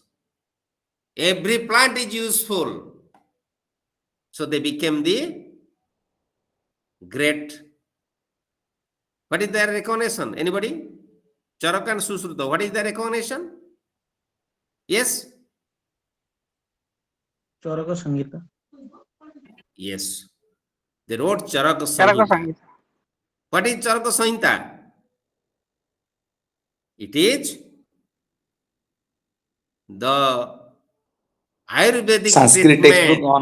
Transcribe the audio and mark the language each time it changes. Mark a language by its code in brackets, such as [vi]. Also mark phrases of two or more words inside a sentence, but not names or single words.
[en] Every plant is useful. So they became the great. What is their recognition? Anybody? Charaka and Susruta, what is their recognition? Yes? चरक संगीत Yes. They wrote Charaka चरक Samhita. संगीत What is Charaka Samhita? It is the Ayurvedic Sanskrit textbook treatment.